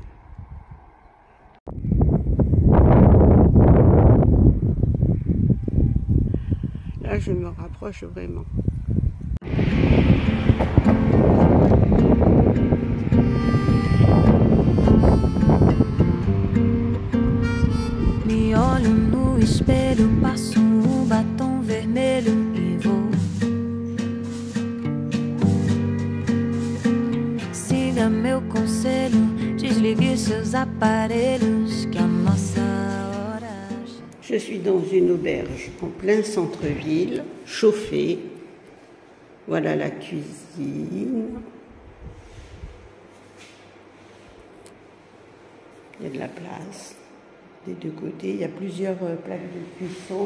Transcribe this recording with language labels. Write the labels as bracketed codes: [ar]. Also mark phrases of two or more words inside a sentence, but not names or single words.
[fr] Là, je me rapproche vraiment. [pt] Me olho no espelho, passo batom vermelho e vou. Siga meu conselho, desligue seus aparelhos, que a nossa hora. [fr] Je suis dans une auberge en plein centre-ville, chauffée. Voilà la cuisine. Il y a de la place des deux côtés. Il y a plusieurs plaques de cuisson.